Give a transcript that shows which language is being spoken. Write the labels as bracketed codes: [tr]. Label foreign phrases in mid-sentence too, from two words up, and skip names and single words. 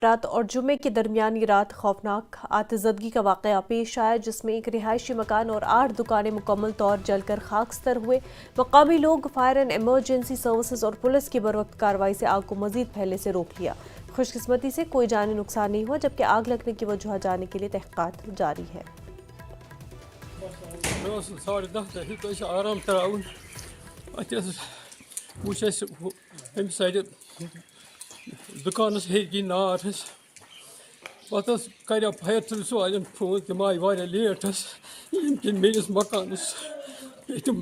[ur] رات اور جمعے کے درمیانی رات خوفناک آتشزدگی کا واقعہ پیش آیا جس میں ایک رہائشی مکان اور 8 دکانیں مکمل طور جل کر خاکستر ہوئے۔ مقامی لوگ [en] fire and emergency services [ur] اور پولیس کی بروقت کارروائی سے آگ کو مزید پھیلنے سے روک لیا۔ خوش قسمتی سے کوئی جانی نقصان نہیں ہوا جبکہ آگ لگنے کی وجہ جاننے کے لیے تحقیقات جاری ہے۔ [ks] دکانس ہیٚکی نار حظ پتہٕ حظ کریو [en] fire service [ks] والٮ۪ن فون تِم آیہِ واریاہ لیٹ حظ ییٚمہِ کِنۍ میٛٲنِس مکانس تِم